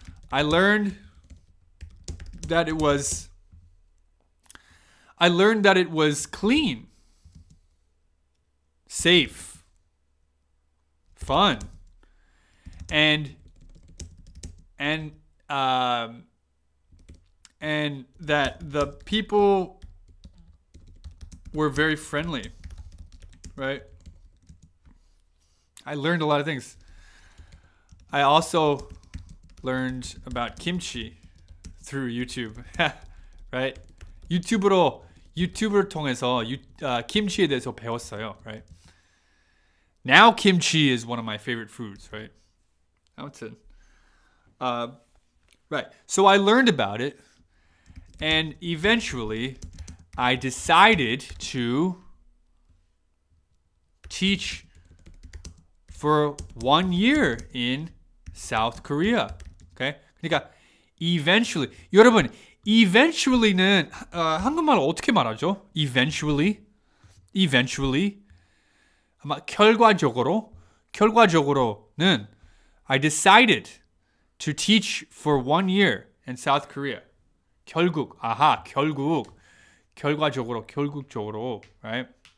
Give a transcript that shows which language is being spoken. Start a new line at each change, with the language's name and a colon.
English: I learned that it was clean, safe, fun, and that the people were very friendly, right? I learned a lot of things. I also learned about kimchi through YouTube, right?
Korean: 유튜브를 통해서 김치에 대해서 배웠어요, right?
English: Now kimchi is one of my favorite foods, right?
Korean: 아무튼,
English: right. So I learned about it, and eventually I decided to teach for 1 year in South Korea.
Korean: 그러니까 eventually. 여러분, eventually는 한국말로 어떻게 말하죠?
English: eventually.
Korean: 아마 결과적으로는
English: I decided to teach for 1 year in South Korea.
Korean: 결국적으로, right?